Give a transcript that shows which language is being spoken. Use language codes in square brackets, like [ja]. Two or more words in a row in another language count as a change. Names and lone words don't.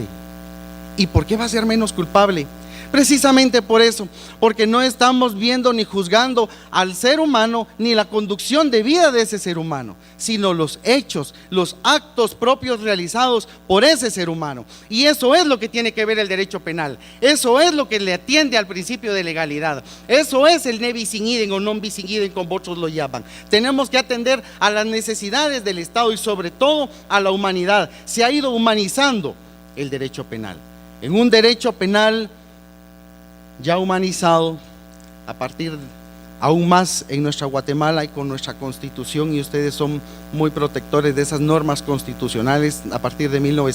[es] ¿Y por qué va a ser menos culpable? Precisamente por eso, porque no estamos viendo ni juzgando al ser humano ni la conducción de vida de ese ser humano, sino los hechos, los actos propios realizados por ese ser humano. Y eso es lo que tiene que ver el derecho penal, eso es lo que le atiende al principio de legalidad, eso es el [la] ne bis in idem [es] o [la] non bis in idem [es] como otros lo llaman. Tenemos que atender a las necesidades del Estado y sobre todo a la humanidad. Se ha ido humanizando el derecho penal. En un derecho penal ya humanizado, a partir aún más en nuestra Guatemala y con nuestra Constitución, y ustedes son muy protectores de esas normas constitucionales a partir de